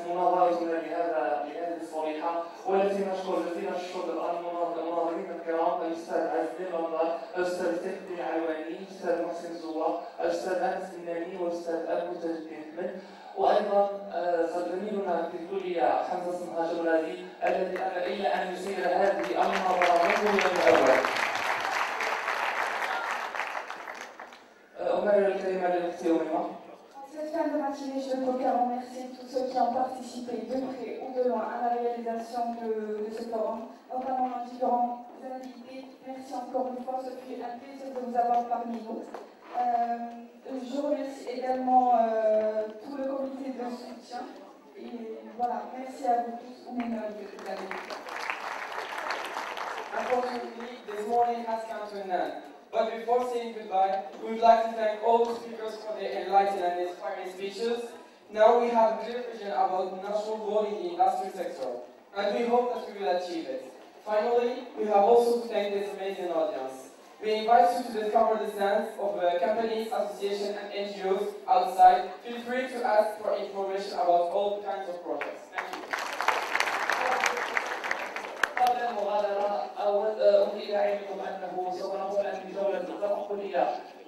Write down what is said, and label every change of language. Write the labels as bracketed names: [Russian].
[Arabic] الجامعة والتي نشكر المناظرين الكرام الأستاذ عزمي المنظر، الأستاذ سيف العواني، الأستاذ محسن زوار، الأستاذ أنس الناني والأستاذ أبو تاج الدين أحمد، وأيضا زميلنا في الكلية حمزة صنهاج الغالي الذي أبى إلا أن يسير هذه المناظرة منذ اليوم الأول. أمرر الكلمة للأختي أميمة. [French] Cette fin de matinée, je ne peux qu'à remercier tous ceux qui ont participé de près ou de loin à la réalisation de ce forum, notamment nos différents invités. Merci encore une fois, ce fut un plaisir de vous avoir parmi nous. Je remercie également tout le comité de soutien. Et voilà, merci à vous tous. [English] Unfortunately, this morning has come to an end. But before saying goodbye, we would like to thank all the speakers for their enlightening and inspiring speeches. Now we have a clear vision about national goal in the industry sector, and we hope that we will achieve it. Finally, we have also to thank this amazing audience. We invite you to discover the stands of companies, associations, and NGOs outside. Feel free to ask for information about all kinds of projects. Thank you. [Arabic] قبل المغادرة أود إلى علمكم أنه سوف نقوم الآن بجولة تنقلية